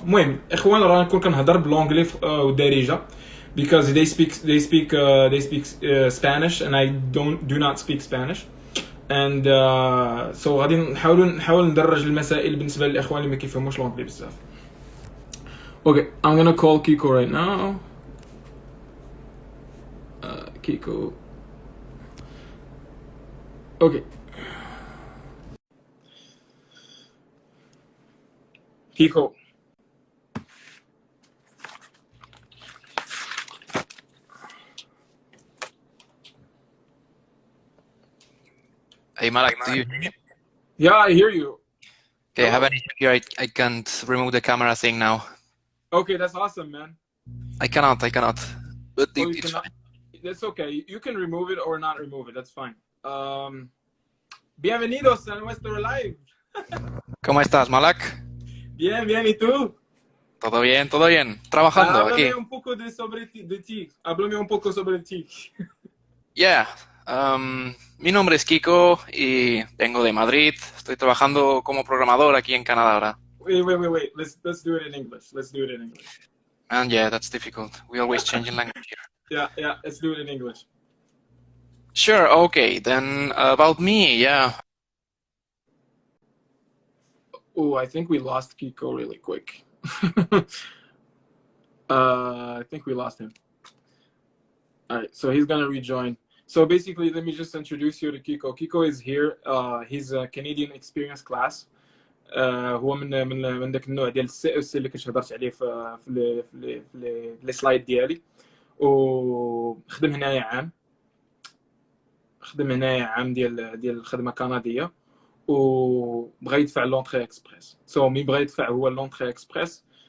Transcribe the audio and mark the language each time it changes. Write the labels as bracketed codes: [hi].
[ar] المهم اخوان راه نكون كنهضر بالانجلي والدارجه [en] because they speak Spanish [ar] and I do not speak Spanish, and غادي نحاول ندرج المسائل بالنسبه للاخوان اللي ما كيفهموش الانجلي بزاف. [en] Okay, I'm gonna call Kiko right now. Kiko. Okay. Kiko. Hey Malak, do you hear me? Yeah, I hear you. Okay, I have an issue here. I can't remove the camera thing now. Okay, that's awesome, man. I cannot. But Oh, it's fine. That's okay. You can remove it or not remove it. That's fine. [es] Bienvenidos a nuestro live. ¿Cómo estás, Malak? Bien, ¿y tú? Todo bien. Trabajando aquí. Háblame un poco de ti. Háblame un poco sobre ti. [en] Yeah. [es] Mi nombre es Kiko y vengo de Madrid. Estoy trabajando como programador aquí en Canadá ahora. [en] Wait. Let's do it in English. And yeah, that's difficult. We always change in language here. Yeah, let's do it in English. Sure, okay. Then about me, yeah. Oh, I think we lost Kiko really quick. I think we lost him. All right, so he's gonna rejoin. So basically, let me just introduce you to Kiko. Kiko is here. He's a Canadian experience class. [ar] هو من ذاك النوع ديال السي اس اللي كنت هضرت عليه في لي سلايد ديالي. وخدم هنايا عام. ديال الخدمه كنديه. وبغى يدفع لونتري اكسبريس. مي بغى يدفع هو لونتري اكسبريس.